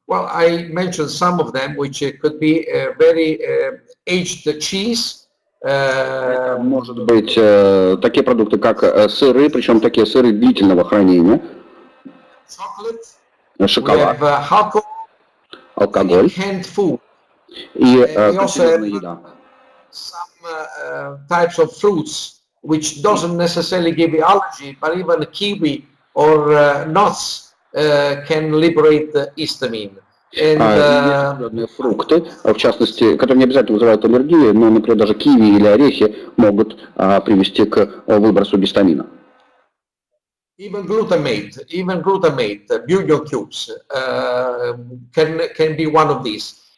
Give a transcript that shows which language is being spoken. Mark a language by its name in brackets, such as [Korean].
[English] Well, I mentioned some of them, which could be very aged cheese. [Russian] Может быть такие продукты, как сыры, причем такие сыры длительного хранения, шоколад, алкоголь и консервированная еда. [English] Some types of fruits which doesn't necessarily give you allergy, but even kiwi or nuts can liberate the histamine. [Russian] Есть определенные фрукты, в частности, которые не обязательно вызывают аллергию, но, например, даже киви или орехи могут привести к выбросу гистамина. [English] Even glutamate, bunion cubes can be one of these.